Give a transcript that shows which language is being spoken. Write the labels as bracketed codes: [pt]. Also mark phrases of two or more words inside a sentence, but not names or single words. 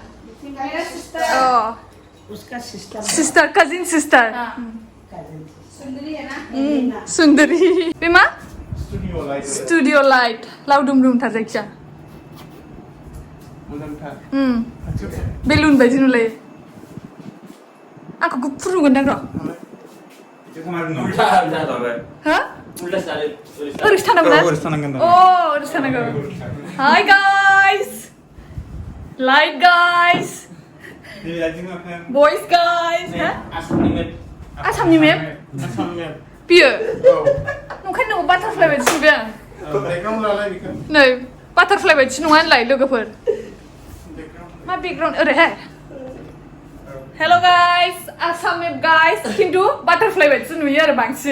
[en] sister cousin sister [brx] सुंदरी बे मा [en] studio light [brx] लावदुम दुमथार जायखिया बेलुन बायदि नुलायो आंखौ गुफुर नुगोनदां र' हा ओरैसो थानांगौ ना? ओरैसो थानांगौ. [en] Hi guys. Light guys. Boys guys. [brx] आसामनि मेप? बियो? नंखायनो नोङो बाटारफ्लाइ बायदिसो नुबाय आं. नै बाटारफ्लाइ बायदिसो नङा होनलाय लोगोफोर? मा बेकग्राउन्ड ओरैहाय? [en] hello guys Assam map guys [brx] खिन्थु बाटारफ्लाइ बायदिसो नुयो आरो बांसिन.